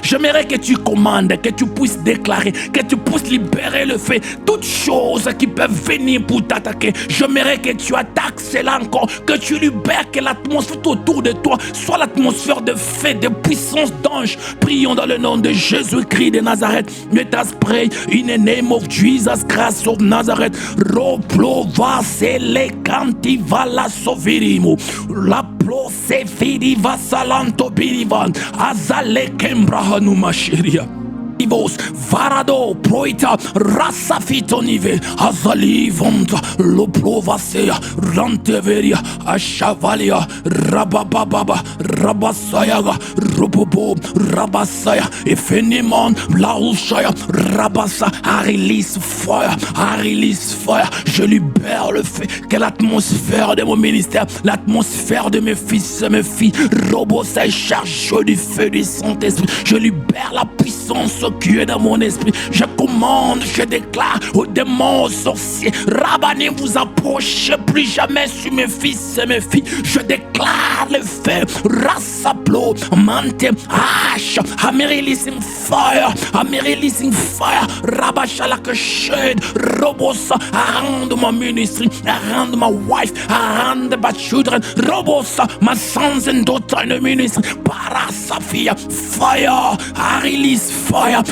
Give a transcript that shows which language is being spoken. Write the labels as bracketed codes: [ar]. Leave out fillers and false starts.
[fr] J'aimerais que tu commandes, que tu puisses déclarer, que tu puisses libérer le fait, toutes choses qui peuvent venir pour t'attaquer. J'aimerais que tu attaques cela encore, que tu libères, que l'atmosphère autour de toi soit l'atmosphère de feu, de puissance d'ange. Prions dans le nom de Jésus-Christ de Nazareth. [en] Let us pray in the name of Jesus Christ of Nazareth. Roplova sele kanti vala sovirimo. La plose fidi vasalanto birivan. Azale kembrahanu mashiria. Varado, Proita, Rassafitonive, Azalivonta, Loprovasea, Ranteveria, Ashavalia, Rabababa, Rabasayaga, Robobo, Rabasaya, Efenimon, Laushaya, [fr] Rabasa, [en] I release fire, I release fire, [fr] je libère le feu, que l'atmosphère de mon ministère, l'atmosphère de mes fils et mes filles, Robosa charge du feu du Saint-Esprit, je libère la puissance qui est dans mon esprit. Je commande, je déclare aux démons, aux sorciers, Rabba, ne vous approchez plus jamais sur mes fils et mes filles. Je déclare le feu, [en] Rassaplo, Mante, Ash, I'm releasing fire, I'm releasing fire, Rabba Shalaka Shed, Robosa, around my ministry, around my wife, around my children, Robosa, my sons and daughters in the ministry, Parasafia, fire, I release fire.